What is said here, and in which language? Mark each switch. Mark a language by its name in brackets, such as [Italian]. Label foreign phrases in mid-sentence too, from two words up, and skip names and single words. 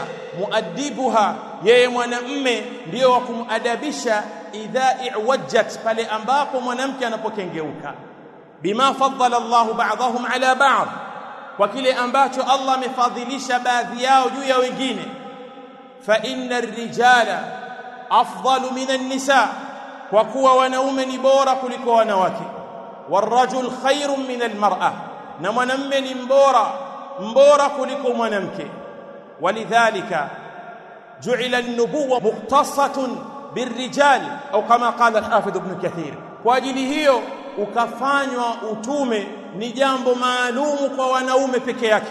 [Swahili] Muaddibuha, yeye mwanamume ndiyo wa kumuadabisha [Arabic] إذا اعوجت, [Swahili] pale ambapo mwanamke anapokengeuka. [Arabic] بما فضل الله بعضهم على بعض, [Swahili] kwa kile ambacho Allah amefadhilisha baadhi yao juu ya wengine. [Arabic] فإن الرجال أفضل من النساء, [Swahili] kwa kuwa wanaume ni bora kuliko wanawake. [Arabic] والرجل خير من المرأة, [Swahili] na mwanamume ni mbora kuliko mwanamke. [Arabic] ولذلك جعلت النبوة مختصة بالرجال, [Swahili] au kama [Arabic] قال الحافظ [Swahili] ibn Kathir, kwa ajili hiyo ukafanywa utume ni jambo maalumu kwa wanaume peke yake.